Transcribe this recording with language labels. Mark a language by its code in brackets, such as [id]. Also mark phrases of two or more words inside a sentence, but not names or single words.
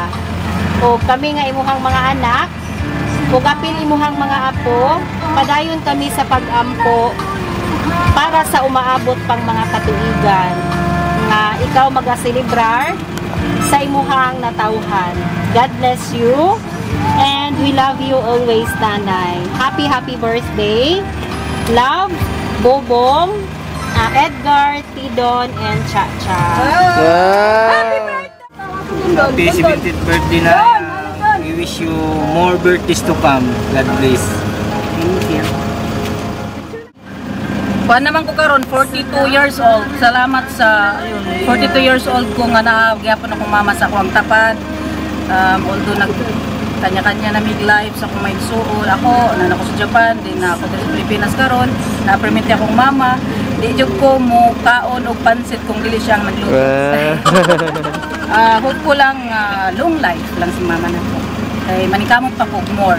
[ceb] O kami nga imuhang mga anak, o kapil imuhang mga apo, padayon kami sa pag-ampo para sa umaabot pang mga katuigan nga ikaw magaselebrar sa imuhang natawhan. [en] God bless you. And we love you always, Nanay. Happy birthday. Love, Bobong, Edgar, Tidon, and Chacha. Happy 70th birthday na. We wish you more birthdays to come. God bless. Thank you. [ceb] Kuan naman ko karon 42 years old. Salamat sa 42 years old ko nga nagyapon akong mama sa akong tapat. Although kanya-kanya na mid-life sa akong may suol. Ako, nanako sa Japan, din na ako sa Pilipinas karon. Na-permit akong mama. Di jud ko mo kaon og pansit kung dili siyang nagluto. Hope ko lang [en] long life [ceb] lang si mama nako. Kay manikamot pa ko more.